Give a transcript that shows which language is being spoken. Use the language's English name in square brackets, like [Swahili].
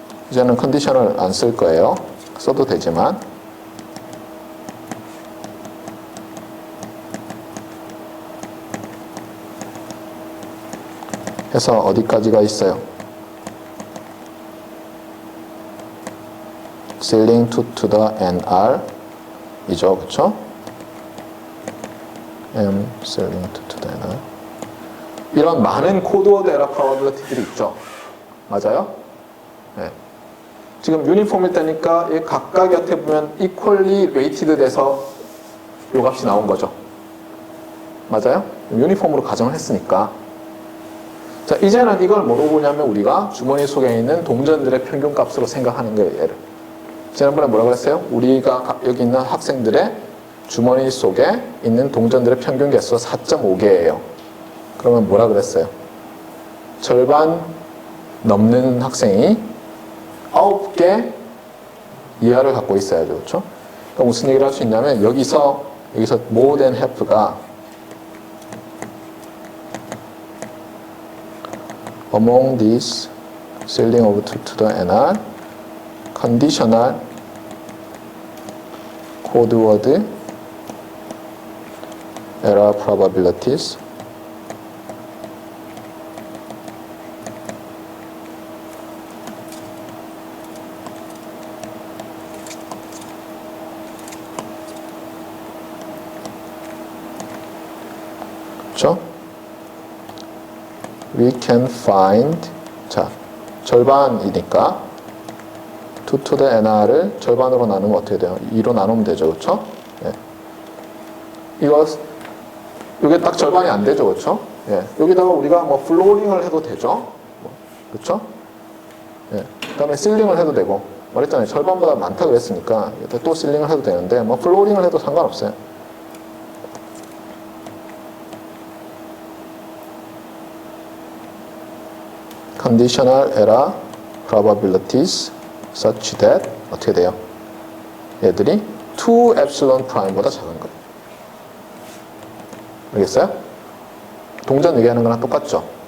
[Korean] 이제는 컨디션을 안 쓸 거예요. 써도 되지만. 해서 어디까지가 있어요? [English] ceiling to the nr 이죠, 그쵸? [Korean] m [English] ceiling to the nr [Korean] 이런 많은 코드워드 에러 프로버빌리티들이 있죠. 맞아요? 네. 지금 유니폼일 때니까 이 각각 곁에 보면 [English] equally weighted [Korean] 돼서 요 값이 나온 거죠. 맞아요? 유니폼으로 가정을 했으니까. 자, 이제는 이걸 뭐로 보냐면 우리가 주머니 속에 있는 동전들의 평균값으로 생각하는 거예요. 얘를. 지난번에 뭐라고 했어요? 우리가 여기 있는 학생들의 주머니 속에 있는 동전들의 평균 개수가 4.5개예요. 그러면 뭐라 그랬어요? 절반 넘는 학생이 9개 이하를 갖고 있어야죠. 그렇죠? 그러니까 무슨 얘기를 할 수 있냐면 여기서 [English] more than half [Korean] 가 [English] among these ceiling of 2 to the nr conditional code word error probabilities [Korean] 그렇죠? [English] We can find [Korean] 자 절반이니까 2 to the nr을 절반으로 나누면 어떻게 돼요? 2로 나누면 되죠. 그렇죠? 예. 이게 딱 절반이 안 되죠. 그렇죠? 예. 여기다가 우리가 뭐 플로링을 해도 되죠. 그렇죠? 예. 그다음에 실링을 해도 되고 말했잖아요. 절반보다 많다 그랬으니까 또 실링을 해도 되는데 뭐 플로링을 해도 상관없어요. [English] conditional error probabilities such that [Korean] 어떻게 돼요? 얘들이 2 epsilon prime보다 작은 거예요. 알겠어요? 동전 얘기하는 거랑 똑같죠?